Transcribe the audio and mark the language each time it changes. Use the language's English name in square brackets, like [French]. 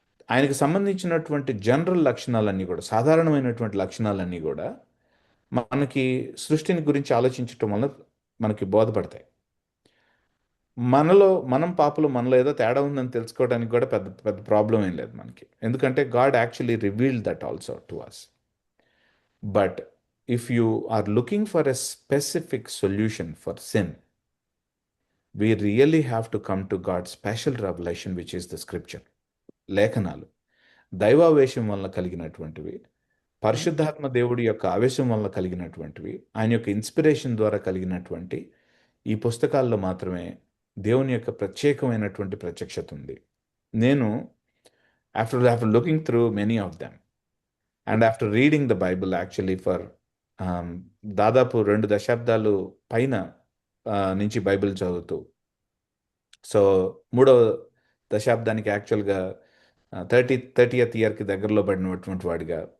[Telugu] ఆయనకు సంబంధించినటువంటి జనరల్ లక్షణాలన్నీ కూడా, సాధారణమైనటువంటి లక్షణాలన్నీ కూడా మనకి సృష్టిని గురించి ఆలోచించటం వల్ల మనకి బోధపడతాయి. మనం పాపలు, మనలో ఏదో తేడా ఉందని తెలుసుకోవడానికి కూడా పెద్ద పెద్ద ప్రాబ్లం ఏం లేదు మనకి. [English] ఎందుకంటే God actually revealed that also to us. But if you are looking for a specific solution for sin, we really have to come to God's special revelation, which is the scripture. [Telugu] లేఖనాలు దైవావేశం వల్ల కలిగినటువంటివి, పరిశుద్ధాత్మ దేవుడి యొక్క ఆవేశం వల్ల కలిగినటువంటివి, ఆయన యొక్క inspiration ద్వారా కలిగినటువంటి ఈ పుస్తకాల్లో మాత్రమే దేవుని యొక్క ప్రత్యేకమైనటువంటి ప్రత్యక్షత ఉంది. నేను [English] after looking through many of them and after reading the Bible actually for [Telugu] దాదాపు 2 దశాబ్దాలు పైన నుంచి బైబిల్ చదువుతూ, సో 3వ దశాబ్దానికి యాక్చువల్గా 30th ఇయర్కి దగ్గరలో పడినటువంటి వాడిగా,